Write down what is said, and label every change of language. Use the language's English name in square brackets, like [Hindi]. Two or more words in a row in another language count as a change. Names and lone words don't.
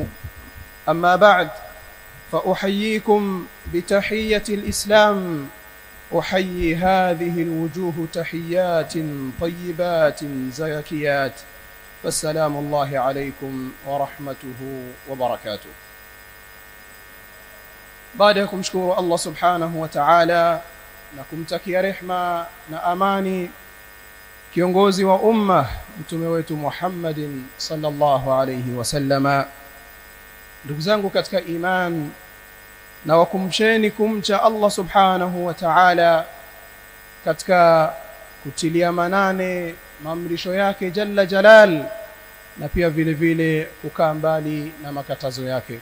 [Arabic] أما بعد، فأحييكم بتحية الإسلام، أحيي هذه الوجوه تحيات طيبات زاكيات، فالسلام الله عليكم ورحمته وبركاته. [Swahili] baada ya kumshukuru Allah [Arabic] سبحانه وتعالى [Swahili] na kumtakia rehma na amani kiongozi wa umma mtume wetu Muhammadin [Arabic] صلى الله عليه وسلم, [Swahili] ndugu zangu katika iman, na wakumsheni kumcha Allah [Arabic] سبحانه وتعالى [Swahili] katika kutilia manane maamrisho yake [Arabic] جل جلال, [Swahili] na pia vile vile kukaa mbali na makatazo yake.